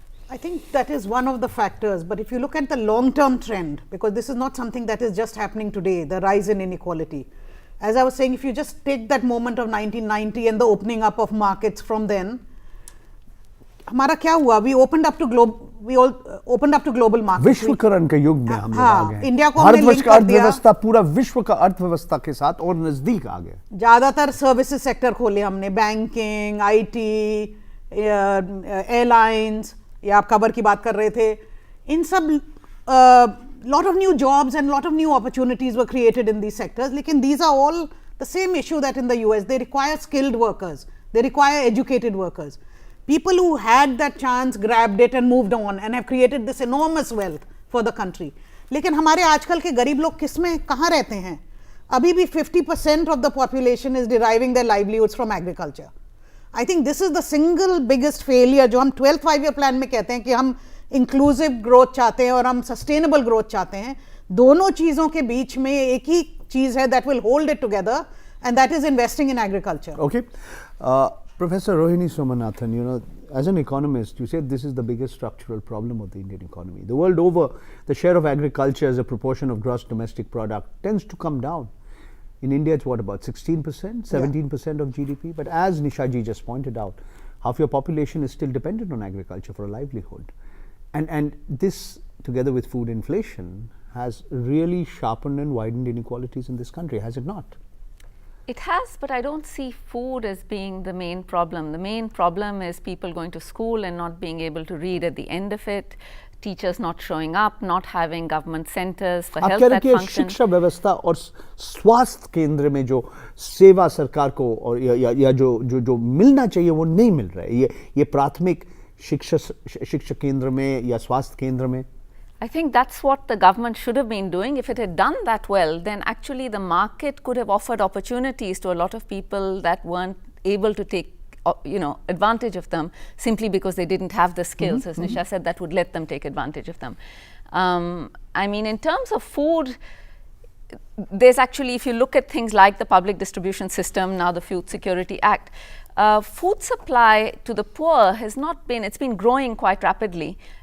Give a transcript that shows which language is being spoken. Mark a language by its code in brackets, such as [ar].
[en] I think that is one of the factors, but if you look at the long-term trend, because this is not something that is just happening today, the rise in inequality. As I was saying, if you just take that moment of 1990 and the opening up of markets from then, [hi] हमारा क्या हुआ? [en] We opened up to global markets. [hi] Vishwakaran के युग में हम लोग आ गए. India को हमने भारतवर्ष कर दिया. अर्थव्यवस्था पूरा विश्व का अर्थव्यवस्था के साथ और नजदीक आ गया. ज्यादातर सर्विसेज सेक्टर खोले हमने, बैंकिंग, आईटी, एयरलाइंस, या आप कवर की बात कर रहे थे. इन सब [en] lot of new jobs and lot of new opportunities were created in these sectors. [hi] लेकिन [en] these are all the same issue that in the US. They require skilled workers. They require educated workers. People who had that chance grabbed it and moved on and have created this enormous wealth for the country. [hi] लेकिन हमारे आजकल के गरीब लोग किस में कहाँ रहते हैं? अभी भी [en] 50% of the population is deriving their livelihoods from agriculture. I think this is the single biggest failure [hi] जो हम 12th 5-year plan में कहते हैं कि हम इंक्लूसिव ग्रोथ चाहते हैं और हम सस्टेनेबल ग्रोथ चाहते हैं. दोनों चीज़ों के बीच में एक ही चीज़ है [en] that will hold it together, and that is investing in agriculture. Okay. Professor Rohini Somanathan, as an economist, you said this is the biggest structural problem of the Indian economy. The world over, the share of agriculture as a proportion of gross domestic product tends to come down. In India, it's what, about 16%, 17% of GDP? But as Nishaji just pointed out, half your population is still dependent on agriculture for a livelihood. And this, together with food inflation, has really sharpened and widened inequalities in this country, has it not? It has, but I don't see food as being the main problem. The main problem is people going to school and not being able to read at the end of it, teachers not showing up, not having government centers for health that function. [hi] शिक्षा व्यवस्था और स्वास्थ्य केंद्र में जो सेवा सरकार को और या जो मिलना चाहिए वो नहीं मिल रहा है, ये प्राथमिक शिक्षा केंद्र में या स्वास्थ्य केंद्र में. [en] I think that's what the government should have been doing. If it had done that well, then actually the market could have offered opportunities to a lot of people that weren't able to take advantage of them simply because they didn't have the skills. As Nisha said, that would let them take advantage of them. I mean, in terms of food, there's actually, if you look at things like the public distribution system, now the Food Security Act, food supply to the poor has not been, it's been growing quite rapidly.